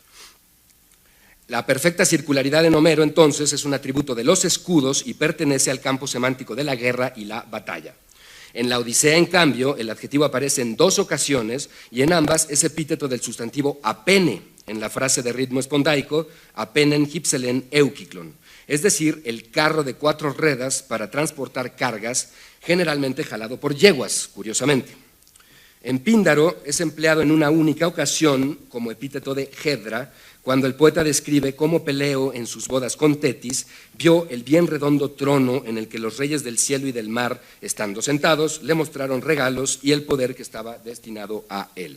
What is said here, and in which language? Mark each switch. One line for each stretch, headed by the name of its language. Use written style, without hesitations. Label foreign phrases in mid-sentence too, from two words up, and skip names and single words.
Spanish: La perfecta circularidad en Homero, entonces, es un atributo de los escudos y pertenece al campo semántico de la guerra y la batalla. En la Odisea, en cambio, el adjetivo aparece en 2 ocasiones y en ambas es epíteto del sustantivo apene, en la frase de ritmo espondaico,
Greek: ἀπήνην ὑψηλὴν εὔκυκλον,
Spanish: es decir, el carro de 4 ruedas para transportar cargas, generalmente jalado por yeguas, curiosamente. En Píndaro es empleado en una única ocasión como epíteto de Hedra, cuando el poeta describe cómo Peleo en sus bodas con Tetis vio el bien redondo trono en el que los reyes del cielo y del mar, estando sentados, le mostraron regalos y el poder que estaba destinado a él.